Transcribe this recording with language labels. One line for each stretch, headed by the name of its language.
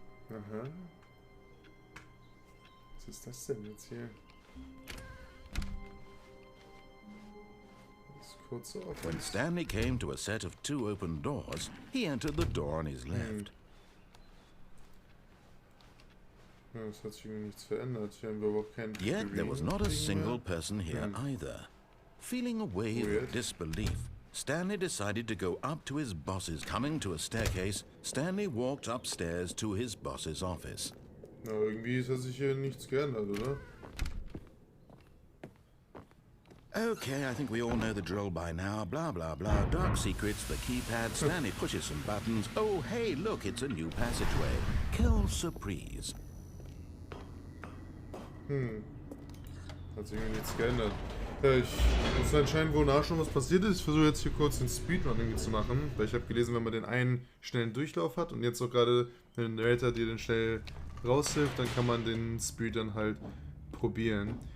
German: Aha. Was ist das denn jetzt hier? Das kurze Office.
English: When Stanley came to a set of 2 open doors, he entered the door on his left.
German: Ja, es hat sich irgendwie nichts verändert. Hier haben wir aber auch kein
English: Yet there was not a single person here either. Feeling a wave of disbelief, Stanley decided to go up to his boss's. Coming to a staircase, Stanley walked upstairs to his boss's office.
German: Na, irgendwie hat sich hier nichts geändert, oder?
English: Okay, I think we all know the drill by now. Blah, blah, blah. Dark secrets, the keypad. Stanley pushes some buttons. Oh, hey, look, it's a new passageway. Kill surprise.
German: Hat sich irgendwie nichts geändert. Ja, ich muss anscheinend wohl nachschauen, was passiert ist. Ich versuche jetzt hier kurz den Speedrunning zu machen, weil ich habe gelesen, wenn man den einen schnellen Durchlauf hat und jetzt auch gerade, wenn der Narrator dir den schnell raushilft, dann kann man den Speed dann halt probieren.